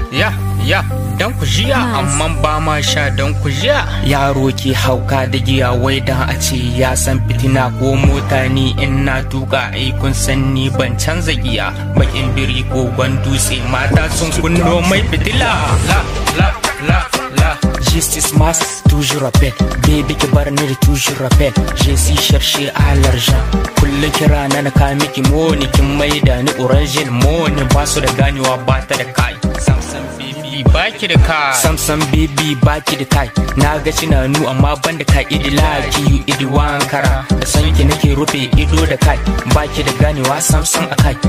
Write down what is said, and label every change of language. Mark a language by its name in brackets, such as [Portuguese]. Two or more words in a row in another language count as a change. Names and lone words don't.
[Hausa] Ya, ya, dan ku jiya, Mas. amman ba ma sha dan ku jiya. Yaro ke hauka da giya, wai dan a ce ya san fitina ko mota ni in na tuka, ai kun san ni ban canza giya. Bakin biri ko gwan dutse, mata sun kunno mai fitila. La, la, la, la. [English] Justice must [French] toujours rappel, [Hausa] baby ki bar ni da [French] toujours rappel. Je suis cherché à l'argent, [Hausa] kullum kira na na ka miki money, kin maida ni orange money. Ba su da ganewa ba ta da kai. Sam sam baby baki da kai. Sam sam baby baki da kai. Na ga cinanu amma ban da kai. Idi laki you idi wankara. Da san ki nake rufe ido da kai. Baki da ganewa sam sam a kai.